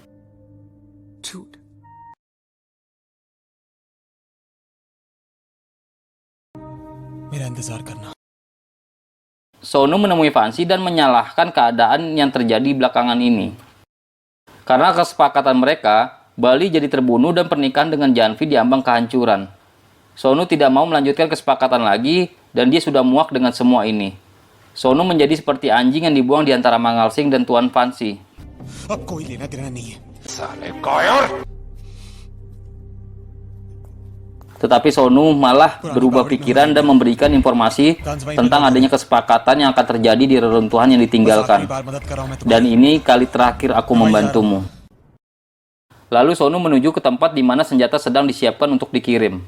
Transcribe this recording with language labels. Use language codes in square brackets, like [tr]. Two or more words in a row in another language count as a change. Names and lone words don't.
[id] Sonu menemui Fancy dan menyalahkan keadaan yang terjadi belakangan ini. Karena kesepakatan mereka, Bali jadi terbunuh dan pernikahan dengan Janvi diambang kehancuran. Sonu tidak mau melanjutkan kesepakatan lagi dan dia sudah muak dengan semua ini. Sonu menjadi seperti anjing yang dibuang di antara Mangal Singh dan Tuan Fansi. [hi] अब कोई लेना देना नहीं है। [id] Tetapi Sonu malah berubah pikiran dan memberikan informasi tentang adanya kesepakatan yang akan terjadi di reruntuhan yang ditinggalkan. Dan ini kali terakhir aku membantumu. Lalu Sonu menuju ke tempat di mana senjata sedang disiapkan untuk dikirim.